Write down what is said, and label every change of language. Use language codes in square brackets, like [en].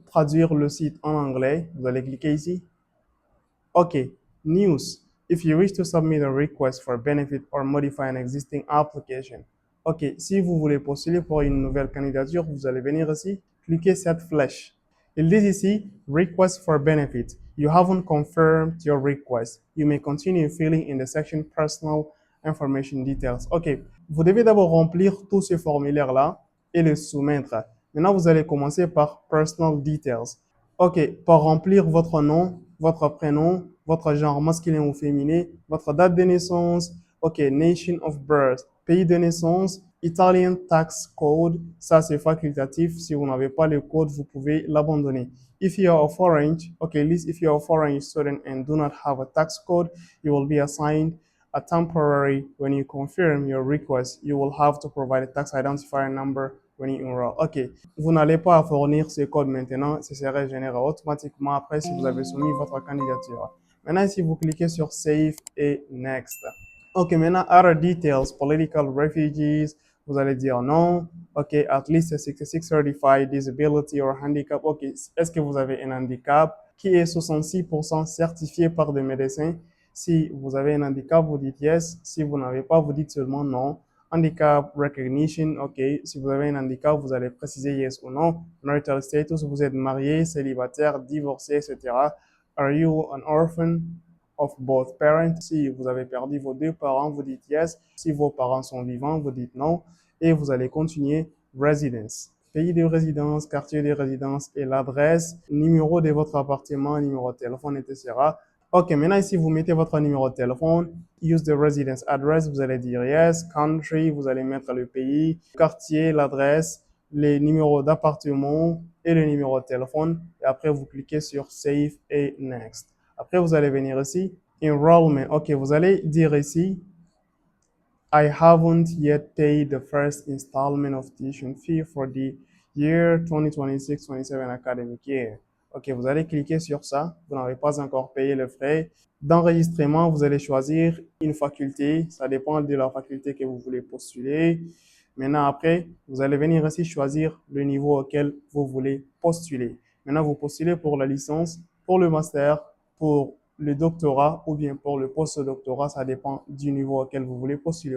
[fr] traduire le site en anglais, vous allez cliquer ici. OK, news. [en] If you wish to submit a request for benefit or modify an existing application. [fr] OK, si vous voulez postuler pour une nouvelle candidature, vous allez venir ici, cliquez cette flèche. Ils disent ici, [en] request for benefit. You haven't confirmed your request. You may continue filling in the section personal information details. [fr] OK, vous devez d'abord remplir tous ces formulaires-là et les soumettre. Maintenant, vous allez commencer par personal details. OK, pour remplir votre nom, votre prénom, votre genre masculin ou féminin, votre date de naissance, OK, [en] nation of birth, [fr] pays de naissance, Italian tax code, ça c'est facultatif. Si vous n'avez pas le code, vous pouvez l'abandonner. [en] If you are a foreign, okay, at least if you are a foreign student and do not have a tax code, you will be assigned a temporary. When you confirm your request, you will have to provide a tax identifier number when you enroll. [fr] OK, vous n'allez pas fournir ce code maintenant, ce serait généré automatiquement après si vous avez soumis votre candidature. Maintenant, si vous cliquez sur Save et Next. OK, maintenant, Other Details, Political Refugees, vous allez dire non. [en] OK, at least 66 certified disability or handicap. [fr] OK, est-ce que vous avez un handicap qui est 66% certifié par des médecins? Si vous avez un handicap, vous dites yes. Si vous n'avez pas, vous dites seulement non. Handicap recognition, OK. Si vous avez un handicap, vous allez préciser yes ou non. Marital status, vous êtes marié, célibataire, divorcé, etc. [en] Are you an orphan of both parents? [fr] Si vous avez perdu vos deux parents, vous dites yes. Si vos parents sont vivants, vous dites non. Et vous allez continuer residence. Pays de résidence, quartier de résidence et l'adresse, numéro de votre appartement, numéro de téléphone, etc. OK, maintenant ici, vous mettez votre numéro de téléphone. [en] Use the residence address, [fr] vous allez dire yes. Country, vous allez mettre le pays. Quartier, l'adresse, les numéros d'appartement et le numéro de téléphone. Et après, vous cliquez sur Save et Next. Après, vous allez venir ici. [en] Enrollment. [fr] OK, vous allez dire ici [en] I haven't yet paid the first installment of tuition fee for the year 2026-27 academic year. [fr] OK, vous allez cliquer sur ça. Vous n'avez pas encore payé le frais d'enregistrement. Vous allez choisir une faculté. Ça dépend de la faculté que vous voulez postuler. Maintenant, après, vous allez venir ici choisir le niveau auquel vous voulez postuler. Maintenant, vous postulez pour la licence, pour le master, pour le doctorat ou bien pour le post-doctorat, ça dépend du niveau auquel vous voulez postuler.